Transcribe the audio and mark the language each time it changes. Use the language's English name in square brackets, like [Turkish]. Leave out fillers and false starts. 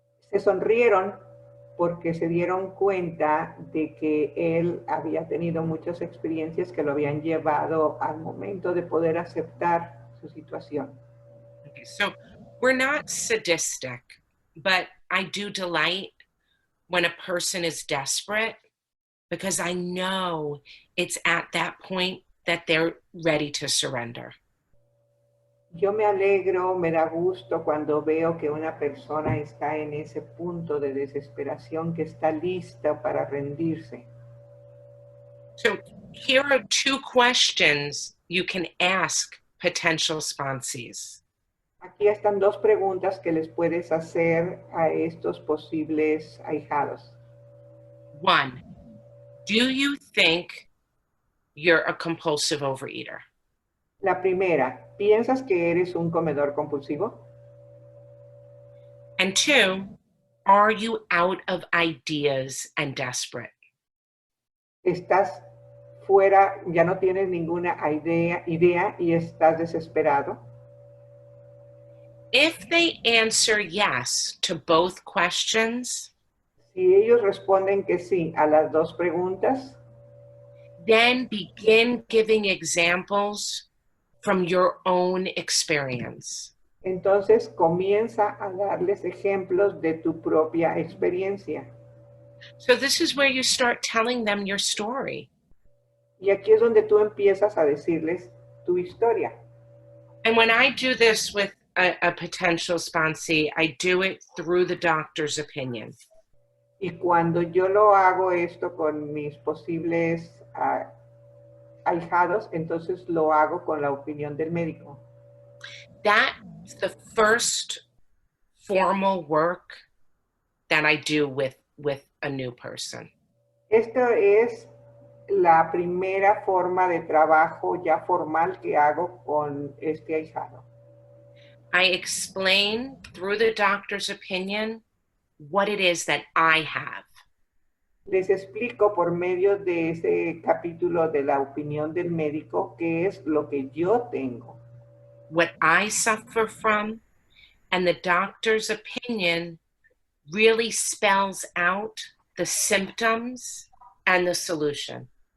[Spanish] Se sonrieron porque se dieron cuenta de que él había tenido muchas experiencias que lo habían llevado al momento de poder aceptar su situación. [English] Okay, so we're not sadistic, but I do delight when a person is desperate because I know it's at that point that they're ready to surrender. [Spanish] Yo me alegro, me da gusto cuando veo que una persona está en ese punto de desesperación que está lista para rendirse. [English] So here are two questions you can ask potential sponsees. [Spanish] Aquí están dos preguntas que les puedes hacer a estos posibles ahijados. [English] One, do you think you're a compulsive overeater? [Spanish] La primera, ¿piensas que eres un comedor compulsivo? [English] And two, are you out of ideas and desperate? [Spanish] ¿Estás fuera, ya no tienes ninguna idea y estás desesperado? [English] If they answer yes to both questions, [Spanish] Si ellos responden que sí a las dos preguntas, [English] then begin giving examples from your own experience. [Spanish] entonces comienza a darles ejemplos de tu propia experiencia. [English] So this is where you start telling them your story. [Spanish] Y aquí es donde tú empiezas a decirles tu historia. [English] And when I do this with a potential sponsee, I do it through the doctor's opinion. [Spanish] Y cuando yo lo hago esto con mis posibles ahijados, entonces lo hago con la opinión del médico. [English] That's the first formal work that I do with a new person. [Spanish] Esto es la primera forma de trabajo ya formal que hago con este ahijado. [English] I explain through the doctor's opinion what it is that I have. [Spanish] Les explico por medio de ese capítulo de la opinión del médico qué es lo que yo tengo. [English] What I suffer from, and the doctor's opinion really spells out the symptoms and the solution.